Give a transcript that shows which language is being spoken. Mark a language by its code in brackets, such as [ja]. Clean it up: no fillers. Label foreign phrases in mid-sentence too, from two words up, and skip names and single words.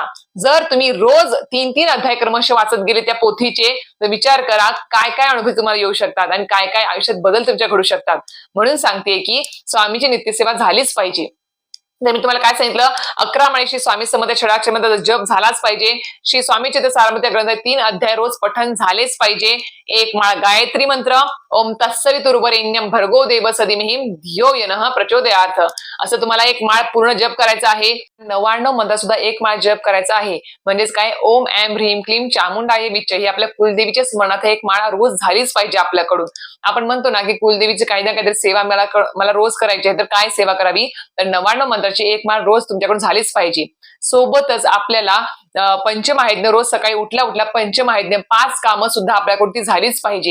[mr] जर तुम्ही रोज 3-3 अध्याय क्रमशः वाचत गेले त्या पोथीचे, तर विचार करा काय काय अनुभव तुम्हाला येऊ शकतात आणि काय काय आयुष्यात बदल तुमच्या घडू शकतात. म्हणून सांगते की स्वामीची नित्यसेवा झालीच पाहिजे. तर मी तुम्हाला काय सांगितलं, 11 माळी श्री स्वामी समर्थ षडाक्षर जप झालाच पाहिजे. श्री स्वामी चरित्र सारामृत या ग्रंथात 3 अध्याय रोज पठण झालेच पाहिजे. 1 माळ गायत्री मंत्र, [sa] ओम तत्सवितुर्वरेण्यं भर्गो देवस्य धीमहि धियो यनः प्रचोदयात्, [mr] असं तुम्हाला 1 माळ पूर्ण जप करायचा आहे. 99 मंत्र सुद्धा 1 माळ जप करायचा आहे. म्हणजेच काय, [sa] ओम ऐं ह्रीं क्लीं चामुंडाय विच्च, [mr] ही आपल्या कुलदेवीच्या स्मरणात 1 माळ रोज झालीच पाहिजे आपल्याकडून. आपण म्हणतो ना की कुलदेवीची काही ना काहीतरी सेवा मला रोज करायची आहे, तर काय सेवा करावी, तर 99 मंत्राची 1 माळ रोज तुमच्याकडून झालीच पाहिजे. सोबतच आपल्याला पंचमहायज्ञ रोज सकाळी उठल्या पंचमहायज्ञ 5 कामं सुद्धा आपल्याकडून ती झालीच पाहिजे.